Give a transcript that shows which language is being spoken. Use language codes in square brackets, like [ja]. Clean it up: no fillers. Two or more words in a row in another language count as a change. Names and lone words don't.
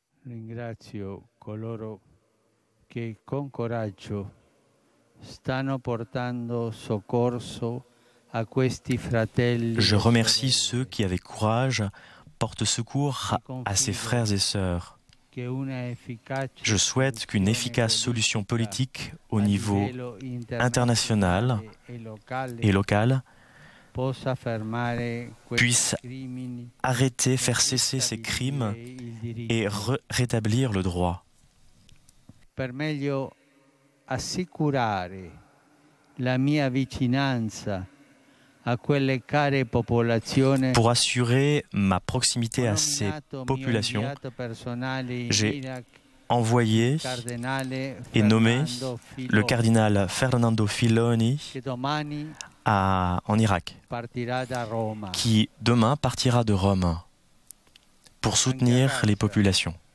[it] Ringrazio coloro che con coraggio stanno portando soccorso a questi fratelli. [fr] Je remercie ceux qui, avec courage, portent secours à ces frères et sœurs. Je souhaite qu'une efficace solution politique au niveau international et local puisse arrêter, faire cesser ces crimes et rétablir le droit. [it] Per meglio assicurare la mia vicinanza a quelle care popolazioni. [fr] Pour assurer ma proximité à ces populations, j'ai envoyé et nommé le cardinal Fernando Filoni en Irak, qui demain partira de Rome pour soutenir les populations.